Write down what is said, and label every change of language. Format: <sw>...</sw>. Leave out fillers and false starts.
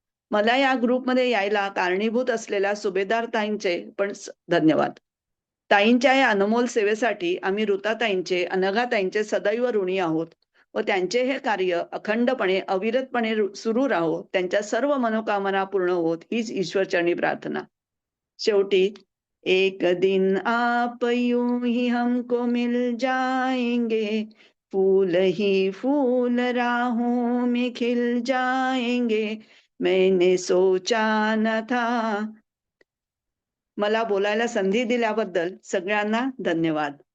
<mr>मला या ग्रुपमध्ये यायला कारणीभूत असलेल्या सुभेदार ताईंचे पण धन्यवाद. ताईंच्या या अनमोल सेवेसाठी आम्ही ऋताताईंचे, अनघाताईंचे सदैव ऋणी आहोत व त्यांचे हे कार्य अखंडपणे, अविरतपणे सुरू राहो, त्यांच्या सर्व मनोकामना पूर्ण होत, हीच ईश्वरचरणी प्रार्थना.</mr> <hi>शेवटी, एक दिन आप यूं ही हमको मिल जाएंगे, फूल ही फूल राहों में खिल जाएंगे, मैंने सोचा न था.</hi> <mr>मला बोलायला संधी दिल्याबद्दल सगळ्यांना धन्यवाद.</mr>